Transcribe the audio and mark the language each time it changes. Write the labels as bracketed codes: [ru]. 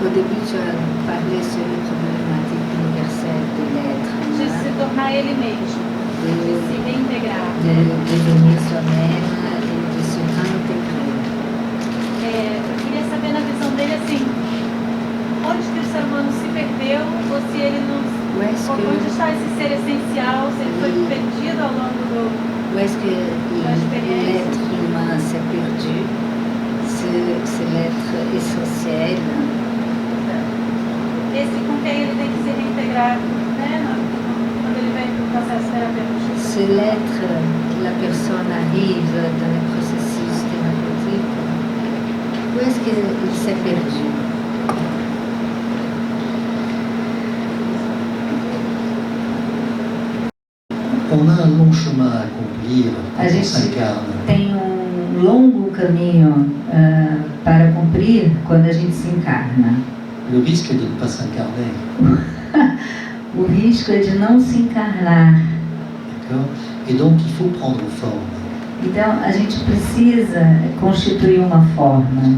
[fr] Au début, tu as parlé sur le problématique universelle de l'être, [pt] de se tornar ele mesmo, de se reintegrar. [fr] de devenir soi-même et de se réintégrer. [pt] Eu queria saber na visão dele, assim, onde que o ser humano se perdeu, ou se ele não... [fr] Où est-ce que, [pt] Onde está esse ser essencial, se ele foi perdido ao longo do... [fr] où est-ce que l'être humain s'est perdu? C'est l'être essentiel. [pt] Esse com quem ele tem que se reintegrar, né? Quando ele vem para o processo terapêutico. [fr] C'est l'être que la personne arrive dans le processus thérapeutique. Où est-ce qu'il s'est perdu? On a un long chemin à accomplir quand [pt] A [fr] on [pt] gente [fr] s'incarne. [pt] tem longo caminho para cumprir quando a gente se encarna. [fr] Le risque est de ne pas s'incarner. [pt] O risco é de não se encarnar. [fr] D'accord ? Et donc il faut prendre forme. [pt] Então, a gente precisa constituir uma forma.